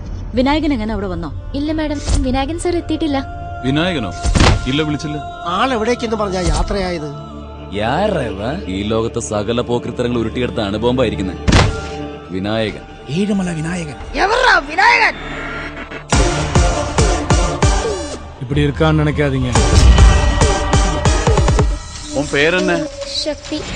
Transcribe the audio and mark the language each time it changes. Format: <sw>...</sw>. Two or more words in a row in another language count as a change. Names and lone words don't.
<ml>വിനായകൻ എങ്ങനെ അവിടെ വന്നോ? ഇല്ല മാഡം, വിനായകൻ സാർ എത്തിയിട്ടില്ല. വിനായകനോ? ഇല്ല, വിളിച്ചില്ല. ആളെവിടേക്കെന്ന് പറഞ്ഞാ യാത്രയായത്? ഈ ലോകത്തെ സകല പോക്രിത്തരങ്ങൾ ഉരുട്ടിയെടുത്ത അണുബോംബായിരിക്കുന്നത് വിനായകൻ. ഏഴുമല വിനായകൻ. എവറാ വിനായകൻ?</ml> <ta>இப்படி இருக்கான்னு நினைக்காதீங்க. உன் பேர் என்ன?</ta> <ml>ശക്തി.</ml>